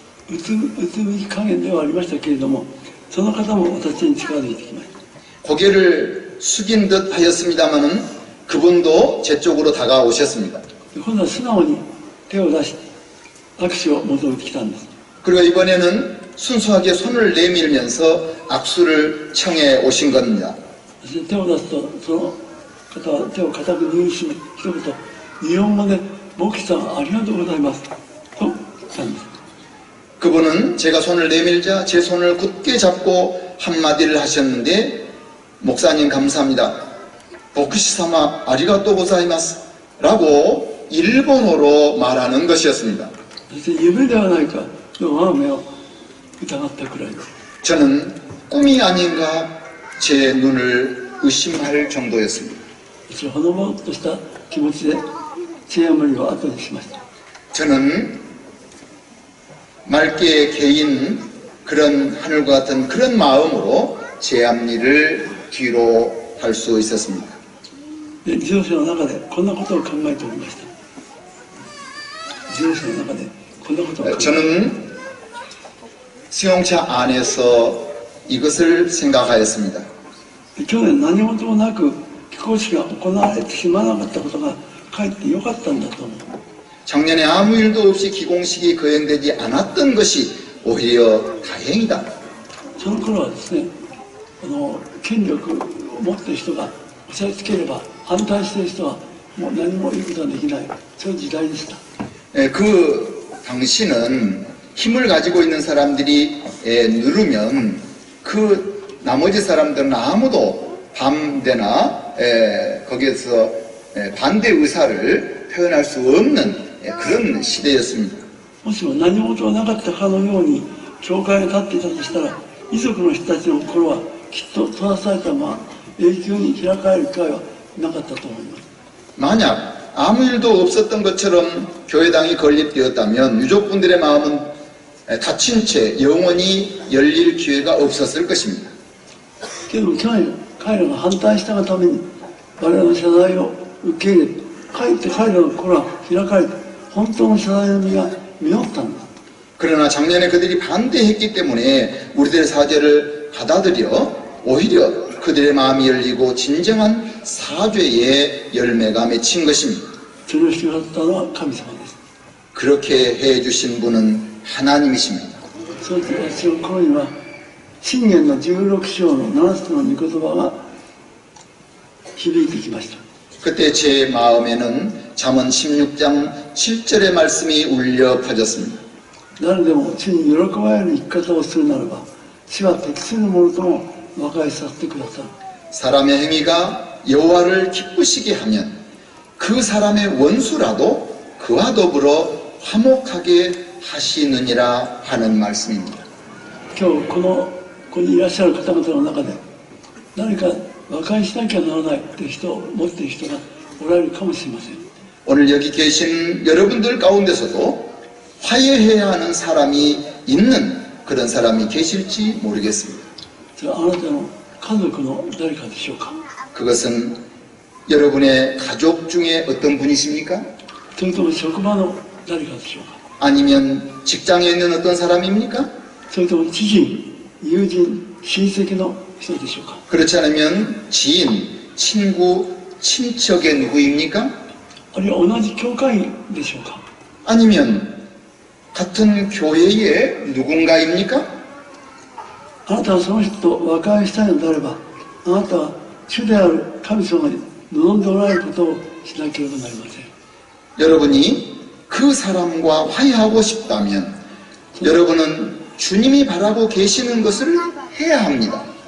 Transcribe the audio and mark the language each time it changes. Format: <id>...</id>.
<ja>うつむき加減ではありましたけれども、その方も私に近づいてきました。</ja> <ko>고개를 숙인 듯 하였습니다마는 그분도 제 쪽으로 다가오셨습니다.</ko> <ja>今度は素直に手を出して握手を求めてきたんです。</ja> <ko>그리고 이번에는 순수하게 손을 내밀면서 악수를 청해 오신 겁니다.</ko> <ja>そして手を出すと、その方は手を固く握りしめ、一言、日本語で「牧師さんありがとうございます」と言ったんです。</ja> <ko>그분은 제가 손을 내밀자 제 손을 굳게 잡고 한마디를 하셨는데, 목사님 감사합니다. 복시사마 아리가또 고자이마스 라고 일본어로 말하는 것이었습니다.</ko> <ja>そして夢ではないかと我が目を疑ったくらいです。</ja> <ko>저는 꿈이 아닌가 제 눈을 의심할 정도였습니다.</ko> <ja>私はほのぼのとした気持ちでチェアムリを後にしました。</ja> <ko>저는 맑게 개인 그런 하늘과 같은 그런 마음으로 제 앞일을 뒤로 할 수 있었습니다.</ko> <ja>で自動車の中でこんなことを考えておりました。自動車の中でこんなことを考えて</ja> <ko>저는 승용차 안에서 이것을 생각하였습니다.</ko> <ja>去年何事もなく寄港式が行われてしまわなかったことがかえってよかったんだと思う。</ja> <ko>작년에 아무 일도 없이 기공식이 거행되지 않았던 것이 오히려 다행이다.</ko> <ja>その頃はですね、権力を持っている人が押さえつければ反対している人はもう何も言うことができない、そういう時代でした。</ja> <ko>그 당시는 힘을 가지고 있는 사람들이 누르면 그 나머지 사람들은 아무도 밤되나 거기에서 반대 의사를 표현할 수 없는 그런 시대였습니다.</ko> <ja>もしも何事もなかったかのように教会が立っていたとしたら、遺族の人たちの心はきっと閉ざされたまま永久に開かれる機会はなかったと思います。</ja> <ko>만약 아무 일도 없었던 것처럼 교회당이 건립되었다면 유족분들의 마음은 닫힌 채 영원히 열릴 기회가 없었을 것입니다.</ko> <ja>けど彼らが反対したがために我々の謝罪を受け入れ、かえって彼らの心は開かれて本当の謝罪の実が実ったんです。</ja> <ko>그러나 작년에 그들이 반대했기 때문에 우리들의 사죄를 받아들여 오히려 그들의 마음이 열리고 진정한 사죄의 열매가 맺힌 것입니다.</ko> <ja>それをしてくださったのは神様です。</ja> <ko>그렇게 해주신 분은 하나님이십니다.</ko> <ja>その時私の心には箴言の16章の7つの御言葉が響いてきました。</ja> <ko>그때 제 마음에는 잠언 16장 7절의 말씀이 울려 퍼졌습니다.</ko> <ja>誰でも主に喜ばれる生き方をするならば、主は適するものとも和解させてくださる。</ja> <ko>사람의 행위가 여호와를 기쁘시게 하면 그 사람의 원수라도 그와 더불어 화목하게 하시느니라 하는 말씀입니다.</ko> <ja>今日このここにいらっしゃる方々の中で何か和解しなきゃならないって人を持っている人がおられるかもしれません。</ja> <ko>오늘 여기 계신 여러분들 가운데서도 화해해야 하는 사람이 있는 그런 사람이 계실지 모르겠습니다.</ko> <ja>それはあなたの家族の誰かでしょうか。</ja> <ko>그것은 여러분의 가족 중에 어떤 분이십니까?</ko> <ja>それとも職場の誰かでしょうか。</ja> <ko>아니면 직장에 있는 어떤 사람입니까?</ko> <ja>それとも知人、友人、親戚の人でしょうか。</ja> <ko>그렇지 않으면 지인, 친구, 친척의 누구입니까?</ko> <ja>あるいは同じ教会員でしょうか。</ja> <ko>아니면 같은 교회의 누군가입니까?</ko> <ja>あなたはその人と和解したいのであれば、あなたは主である神様に望んでおられることをしなければなりません。</ja> <ko>여러분이 그 사람과 화해하고 싶다면 여러분은 주님이 바라고 계시는 것을 해야 합니다.</ko>